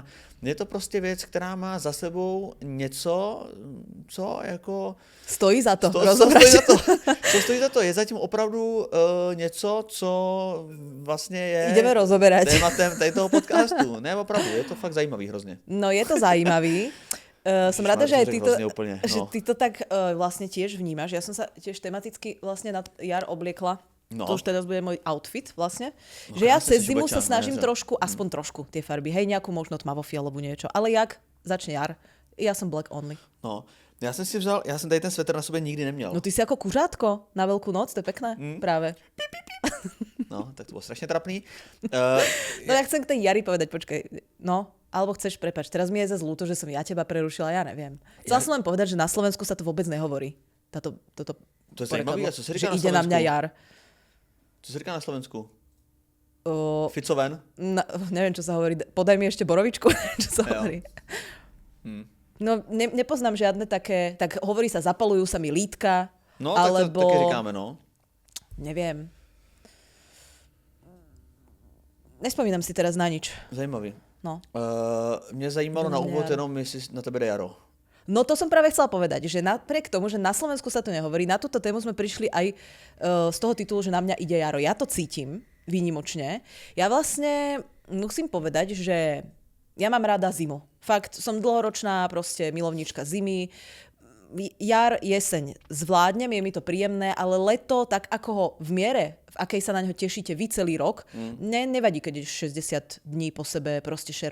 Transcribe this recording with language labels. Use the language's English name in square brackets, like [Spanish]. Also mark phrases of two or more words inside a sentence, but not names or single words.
[Czech] Je to prostě věc, která má za sebou něco, co jako... Stojí za to. Co stojí za to? Je zatím opravdu něco, co vlastně je... [Slovak] Ideme rozoberať. [Czech] Tématem toho podcastu. Ne, opravdu, je to fakt zajímavý hrozně. No je to zajímavý. [Slovak] Som rada, že aj ty to tak vlastne tiež vnímaš. Ja som sa tiež tematicky vlastne na jar obliekla. To už teraz bude môj outfit vlastne. Že ja cez zimu sa snažím trošku, aspoň trošku tie farby. Hej, nejakú možno tmavo-fialovú niečo. Ale jak začne jar, ja som [English] black only. [Czech] No, já jsem tady ten svetr na sobě nikdy neměl. [Slovak] No ty si ako kuřátko na Veľkú noc, to je pekné, práve. No, tak to bolo strašne trapný. No ja chcem k tej jari povedať, počkaj, no, alebo chceš, prepáč, teraz mi je zase ľúto, že som ja teba prerušila, ja neviem. Chcela som len povedať, že na Slovensku sa to vôbec nehovorí. To [Czech] je zajímavé, a co se říká na Slovensku? [Slovak] Ide na mňa jar. [Czech] Co se říká na Slovensku? Ficoven? [Slovak] Neviem, čo sa hovorí. Podaj mi ešte borovičku, čo sa hovorí. No, nepoznám žiadne také, tak hovorí sa, zapalujú sa mi lítka, no, alebo... [Czech] No, tak také říkáme, no. [Slovak] Neviem. Nespomínam si teraz na nič. [Czech] Zajímavý. No. Mňa zajímalo na úvod jenom, jestli na tebe jde jaro. [Slovak] No to som práve chcela povedať, že napriek tomu, že na Slovensku sa to nehovorí, na túto tému sme prišli aj z toho titulu, že na mňa ide jaro. Ja to cítim výnimočne. Ja vlastne musím povedať, že ja mám rada zimu. Fakt, som dlhoročná proste milovníčka zimy. Jar, jeseň zvládnem, je mi to príjemné, ale leto, tak ako ho v miere, v akej sa na ňo tešíte vy celý rok, nevadí, keď je 60 dní po sebe proste šero.